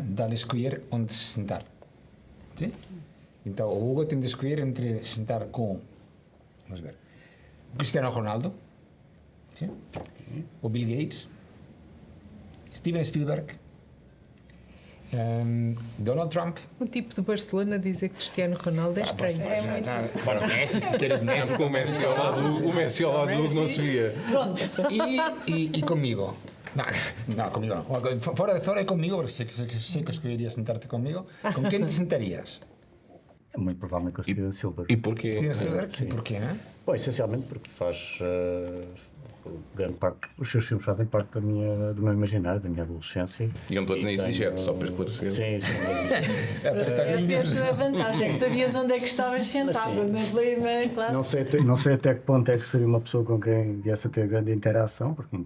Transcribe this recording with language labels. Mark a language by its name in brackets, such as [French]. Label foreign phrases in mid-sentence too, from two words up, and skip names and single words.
[Portuguese] Dá-lhe escolher onde se sentar, sim? Então, o Hugo tem de escolher entre sentar com, vamos ver, Cristiano Ronaldo, sim? O Bill Gates, Steven Spielberg, Donald Trump. Um tipo de Barcelona dizer que Cristiano Ronaldo é estranho. [Spanish] Bueno, Messi, se quieres Messi. [Portuguese] O Messi ao lado do Hugo não se via. Pronto. [Spanish] Y conmigo. No, conmigo no. Fuera de conmigo, porque sé que [Portuguese] escolheria sentar-te comigo. [Spanish] ¿Con quién te sentarías? [Portuguese] É muito provavelmente com o Steven Spielberg. E porquê? [Spanish] Steven Spielberg? ¿Y por qué, no? [Portuguese] Bom, essencialmente porque faz grande parte, os seus filmes fazem parte do meu imaginário, da minha adolescência. Iam todos na tenho- EasyJet, só para esclarecer. Sim, sim. Essa é a vantagem, que sabias onde é que estavas sentada, claro. Não sei até que ponto é que seria uma pessoa com quem viesse a ter grande interação, porque muitas